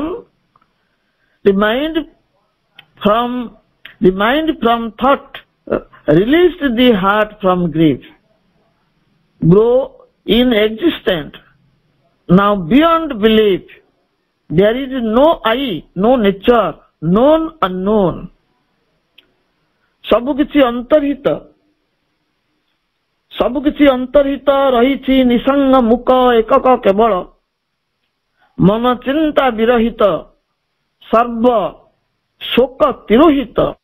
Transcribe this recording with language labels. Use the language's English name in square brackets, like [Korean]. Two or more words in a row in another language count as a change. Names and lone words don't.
[English] The mind from thought released the heart from grief. Grow inexistent now beyond belief. There is no I, no nature, known unknown. [Odia] ସବୁକିଛି ଅନ୍ତର୍ହିତ ରହିଛି ନିସଙ୍ଗ ମୁକ ଏକକ କେବଳ। ମନ ଚିନ୍ତା ବିରହିତ ସର୍ବ ଶୋକ ତିରୋହିତ।